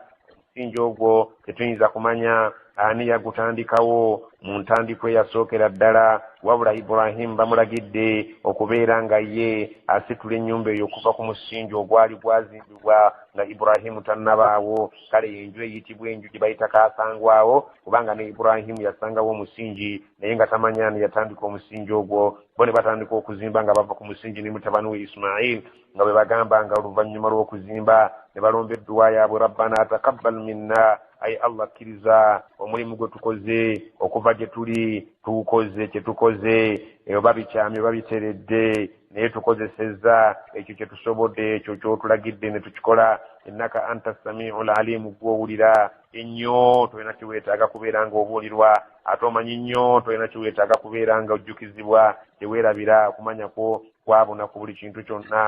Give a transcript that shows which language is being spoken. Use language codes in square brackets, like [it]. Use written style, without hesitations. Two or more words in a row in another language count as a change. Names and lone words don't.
[lg] Omusingi ogwo tetuyinza kumanya ani yagutandikawo mu ntandikwa eyasookera ddala, wabula Ibrahim bamulagidde okubeera nga ye asitula ennyumba eyo okuva ku musingi ogwali gwazimbibwa nga Ibrahim tannabaawo. Kale enju eyitibwa enju gye bayita kaasangwawo, kubanga ne Ibrahim yasangawo omusingi naye nga tamanya ani yatandika omusingi ogwo. Bo ne batandika okuzimba nga bava ku musingi ne mutabani we Ismail, nga bwe bagamba nga oluvannyuma lw'okuzimba ne balomba edduwa yaabwe, [ar] ربنا تقبل منا, [lg] ayi Allah kkiriza omulimu gwe tukoze okuva gye tuli, tukoze kye tukoze oba bikyamye oba biteredde, naye tukozesezza ekyo kye tusobodde, ekyo ky'otulagidde ne tukikola. [ar] إنك أنت السميع العليم, [lg] gw'owulira ennyo, tolina kiweetaaga kubeera nga obuulirwa, ate omanyi nnyo, tolina kiweetaaga kubeera nga ojjukizibwa, teweerabira okumanya kwo kwabuna ku buli kintu kyonna.